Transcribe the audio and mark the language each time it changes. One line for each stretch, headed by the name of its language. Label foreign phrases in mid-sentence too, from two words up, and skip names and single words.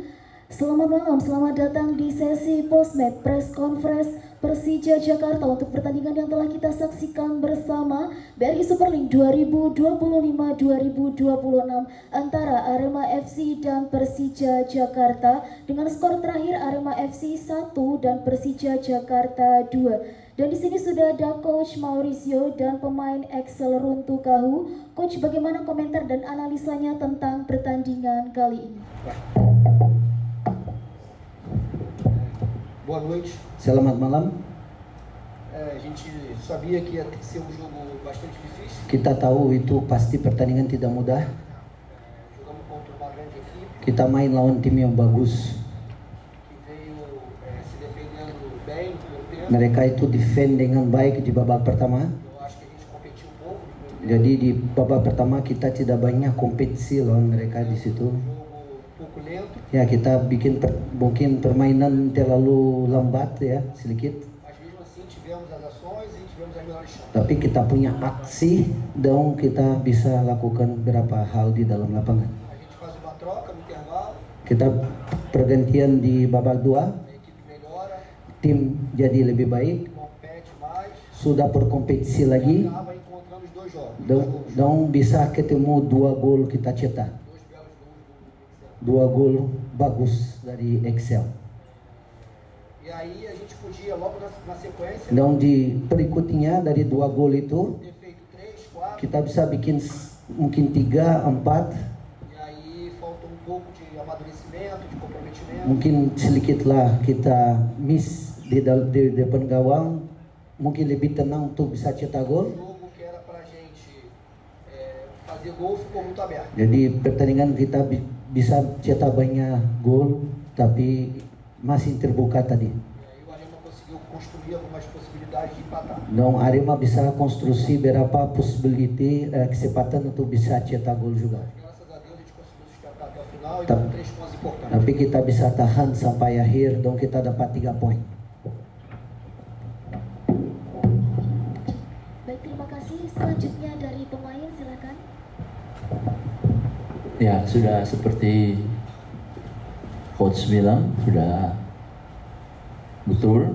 Indonesian: Selamat malam, selamat datang di sesi
English: Postmed Press Conference
Indonesian: Persija Jakarta untuk pertandingan yang telah kita saksikan bersama BRI Super League 2025-2026 antara Arema FC dan Persija Jakarta dengan skor terakhir Arema FC 1 dan Persija Jakarta 2. Dan di sini sudah ada Coach Mauricio dan pemain Excel Runtukahu. Coach, bagaimana komentar dan analisanya tentang pertandingan kali ini?
Portuguese: Boa noite.
Indonesian: Selamat malam.
Portuguese: A gente sabia que ia ser jogo bastante difícil.
Indonesian: Kita tahu itu pasti pertandingan tidak mudah.
Portuguese: Jogamos contra uma grande equipe
Indonesian: Kita main lawan tim yang bagus.
Portuguese: que veio se defendendo bem no primeiro tempo.
Indonesian: Mereka itu defend dengan baik di babak pertama.
Portuguese: Eu acho que a gente competiu um pouco no primeiro tempo.
Indonesian: Jadi di babak pertama kita tidak banyak kompetisi lawan mereka di situ.
Portuguese: Um jogo um pouco lento,
Indonesian: Ya kita bikin mungkin permainan terlalu lambat ya sedikit.
Portuguese: mas mesmo assim tivemos as ações e tivemos as melhores chances.
Indonesian: Tapi kita punya aksi dan kita bisa lakukan beberapa hal di dalam lapangan.
Portuguese: A gente faz uma troca no intervalo,
Indonesian: Kita pergantian di babak 2,
Portuguese: a equipe melhora,
Indonesian: tim jadi lebih baik,
Portuguese: compete mais,
Indonesian: sudah berkompetisi lagi.
Portuguese: acaba encontrando os dois jogos.
Indonesian: Dong bisa ketemu 2 gol kita cetak,
Portuguese: Dois belos gols do Excel.
Indonesian: 2 gol bagus dari Excel.
Portuguese: E aí a gente podia logo na sequência
Indonesian: Dong di berikutnya dari 2 gol itu
Portuguese: ter feito 3, 4.
Indonesian: kita bisa bikin mungkin 3, 4,
Portuguese: E aí falta um pouco de amadurecimento, de comprometimento.
Indonesian: mungkin sedikitlah kita miss di depan gawang, mungkin lebih tenang untuk bisa cetak
Portuguese: O gol. jogo que era pra gente fazer gol ficou muito aberto.
Indonesian: Jadi pertandingan kita bisa cetak banyak gol, tapi masih terbuka tadi.
Portuguese: E aí o Arema conseguiu construir algumas possibilidades de empatar.
Indonesian: Dong Arema bisa konstruksi beberapa possibility kesempatan untuk bisa cetak gol juga.
Portuguese: Graças a Deus a gente conseguiu sustentar até o final e Tá. dar 3 pontos importantes.
Indonesian: Tapi kita bisa tahan sampai akhir, dong kita dapat 3 poin. Baik, terima kasih. Selanjutnya dari pemain, silakan. Ya, sudah seperti Coach bilang, sudah betul.